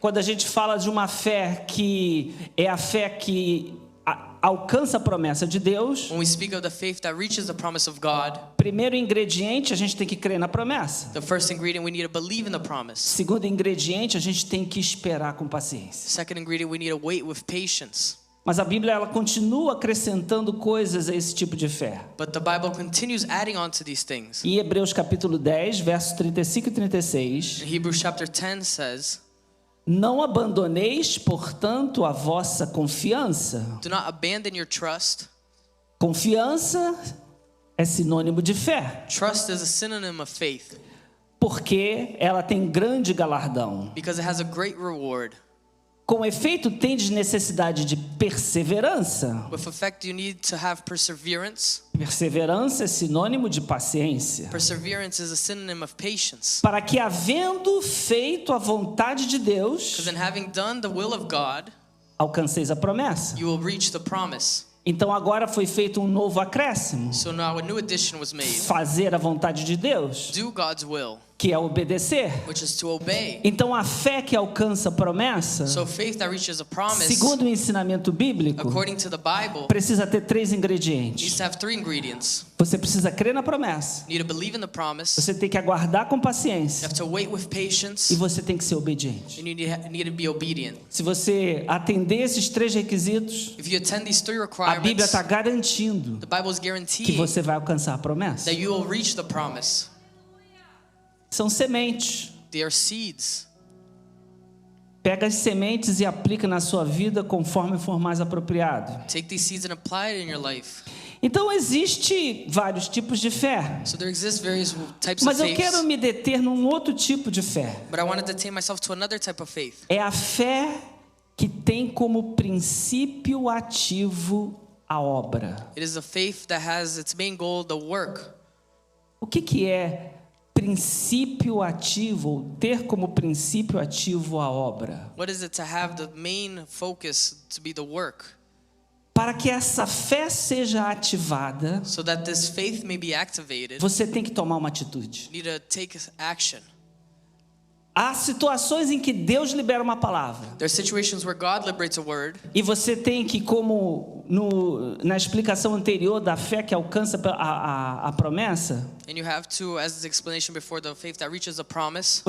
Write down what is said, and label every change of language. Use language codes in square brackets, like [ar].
[pt] Quando a gente fala de uma fé que é a fé que alcança a promessa de Deus, [en] When we speak of the faith that reaches the promise of God, [pt] primeiro ingrediente, a gente tem que crer na promessa. [en] the first ingredient, we need to believe in the promise. [pt] Segundo ingrediente, a gente tem que esperar com paciência. [en] Second ingredient, we need to wait with patience. [pt] Mas a Bíblia ela continua acrescentando coisas a esse tipo de fé. [en] But the Bible continues adding on to these things. [pt] Em Hebreus capítulo 10, versos 35 e 36, [en] In Hebrews chapter 10 says, [pt] não abandoneis, portanto, a vossa confiança. [en] do not abandon your trust. [pt] Confiança é sinônimo de fé, [en] Trust is a synonym of faith [pt] porque ela tem grande galardão. [en] because it has a great reward. [pt] Com efeito, tendes necessidade de perseverança. [en] With effect, you need to have perseverance. [pt] Perseverança é sinônimo de paciência. [en] Perseverance is a synonym of patience. [pt] Para que, havendo feito a vontade de Deus, [en] Because in having done the will of God, [pt] alcanceis a promessa. [en] you will reach the promise. [pt] Então agora foi feito um novo acréscimo. [en] So now a new addition was made. [pt] Fazer a vontade de Deus, [en] Do God's will, [pt] que é obedecer. [en] which is to obey. [pt] Então a fé que alcança a promessa, [en] So faith that reaches a promise, [pt] segundo o ensinamento bíblico, [en] according to the Bible, [pt] precisa ter 3 ingredientes. [en] to have 3 ingredients. [pt] Você precisa crer na promessa. [en] You need to believe in the promise. [pt] Você tem que aguardar com [en] You [pt] paciência. [en] have to wait with patience. [pt] E você tem que ser obediente. [en] And you need to be obedient. [pt] Se você atender esses 3 requisitos, [en] If you attend these 3 [pt] a Bíblia está garantindo [en] the Bible is [pt] que [en] guaranteeing [pt] você vai alcançar a promessa. [en] that you will reach the promise. [pt] São sementes. [en] They are seeds. [pt] Pega as sementes e aplica na sua vida conforme for mais apropriado. [en] Take these seeds and apply it in your life. [pt] Então existe vários tipos de fé. [en] So there exist various types of [pt] Mas eu [en] faith. [pt] quero me deter num outro tipo de fé. [en] But I want to detain myself to another type of faith. [pt] É a fé que tem como princípio ativo a obra. [en] It is a faith that has its main goal the work. [pt] O que é princípio ativo, ou ter como princípio ativo a obra? [en] What is it to have the main focus to be the work? [pt] Para que essa fé seja ativada, [en] So that this faith may be activated, [pt] você tem que tomar uma atitude. [en] you need to take action. [pt] Há situações em que Deus libera uma palavra. [en] There are situations where God liberates a word, [pt] E você tem que, como na explicação anterior da fé que alcança a promessa, [en] and you have to, as the explanation before, the faith that reaches a promise,